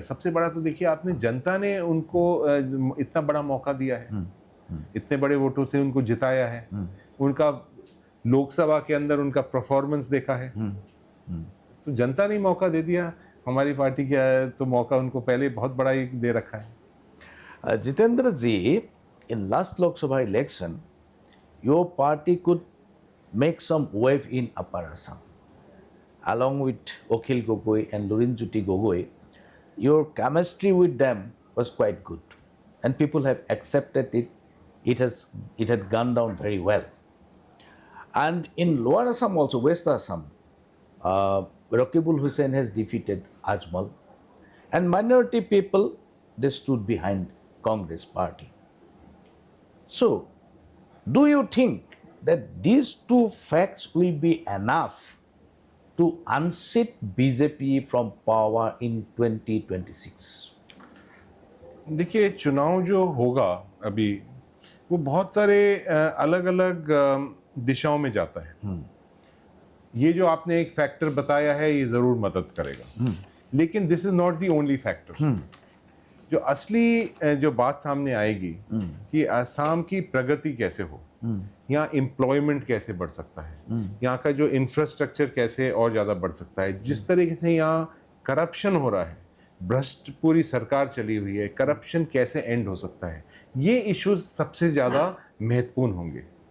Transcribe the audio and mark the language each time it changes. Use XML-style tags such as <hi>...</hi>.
<hi>सबसे बड़ा तो देखिए, आपने जनता ने उनको इतना बड़ा मौका दिया है, इतने बड़े वोटों से उनको जिताया है, उनका लोकसभा के अंदर उनका परफॉर्मेंस देखा है, तो जनता ने मौका दे दिया। हमारी पार्टी क्या है, तो मौका उनको पहले बहुत बड़ा ही दे रखा है।</hi> <en>Jitendra ji, in last Lok Sabha election, your party could make some wave in Upper Assam. Along with Okhil Gogoi and Lurinjyoti Gogoi, your chemistry with them was quite good, and people have accepted it. It had gone down very well. And in Lower Assam also, West Assam, Rakibul Hussain has defeated Ajmal, and minority people, they stood behind Congress party. So, do you think that these two facts will be enough to unseat BJP from power in 2026?</en> <hi>देखिए, चुनाव जो होगा अभी, वो बहुत सारे अलग अलग दिशाओं में जाता है। ये जो आपने एक फैक्टर बताया है, ये जरूर मदद करेगा, लेकिन</hi> <en>This is not the only factor.</en> <hi>जो असली जो बात सामने आएगी कि असम की प्रगति कैसे हो, यहाँ एम्प्लॉयमेंट कैसे बढ़ सकता है, यहाँ का जो इंफ्रास्ट्रक्चर कैसे और ज़्यादा बढ़ सकता है, जिस तरीके से यहाँ करप्शन हो रहा है, भ्रष्ट पूरी सरकार चली हुई है, करप्शन कैसे एंड हो सकता है, ये इश्यूज सबसे ज़्यादा महत्वपूर्ण होंगे।</hi>